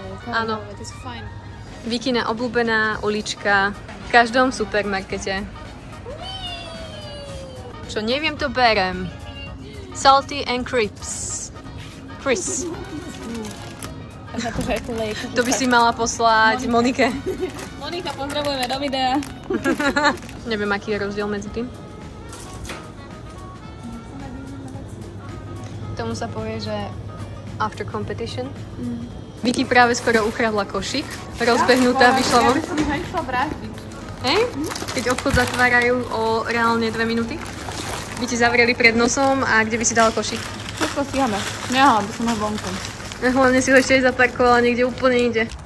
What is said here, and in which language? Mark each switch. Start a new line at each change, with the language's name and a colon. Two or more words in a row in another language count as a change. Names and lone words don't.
Slovak: Áno. To sú fajn. Vikina obľúbená ulička v každom supermarkete. Čo neviem, to berem.
English: Salty and crisps. Crisps.
Slovak: To by si mala poslať Monike. Monika, pozdravujeme do videa. Neviem, aký je rozdiel medzi tým. Tomu sa povie, že
English: after competition.
Slovak: Vicky práve skoro ukradla košík. Rozbehnutá, vyšla von. Ja by som ho išla vrátiť. Hej? Keď obchod zatvárajú o reálne 2 minúty. By ti zavreli pred nosom a kde by si dala košík? Všetko stiahame. Nehala by som ho vonku. Hlavne si ho ešte aj zaparkovala niekde úplne inde.